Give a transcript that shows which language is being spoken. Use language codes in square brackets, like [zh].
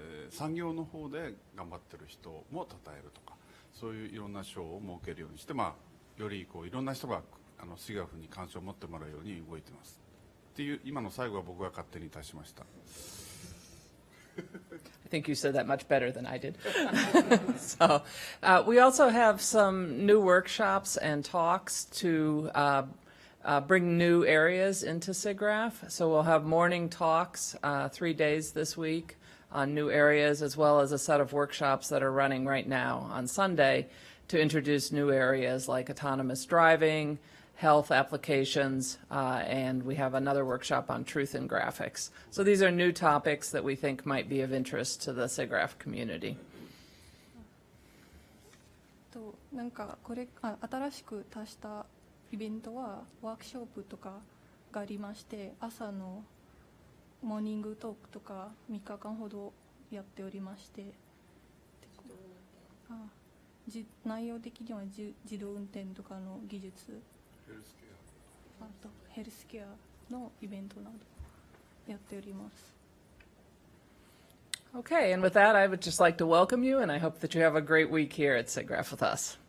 [ja] 産業の方で頑張ってる人も称えるとか、そういういろんな賞を設けるようにして、よりいろんな人がSIGGRAPHに関心を持ってもらうように動いてますっていう、今の最後は僕が勝手に足しました。 [en] I think you said that much better than I did. So we also have some new workshops and talks to bring new areas into SIGGRAPH. So we'll have morning talks 3 days this week on new areas, as well as a set of workshops that are running right now on Sunday to introduce new areas like autonomous driving, health applications, and we have another workshop on truth in graphics. So these are new topics that we think might be of interest to the SIGGRAPH community. [ja] なんか新しく足したイベントはワークショップとかがありまして、朝のモーニングトークとか3日間ほどやっておりまして、内容的には自動運転とかの技術、あとヘルスケアのイベントなどやっております。 [en] Okay, and with that, I would just like to welcome you, and I hope that you have a great week here at SIGGRAPH with us.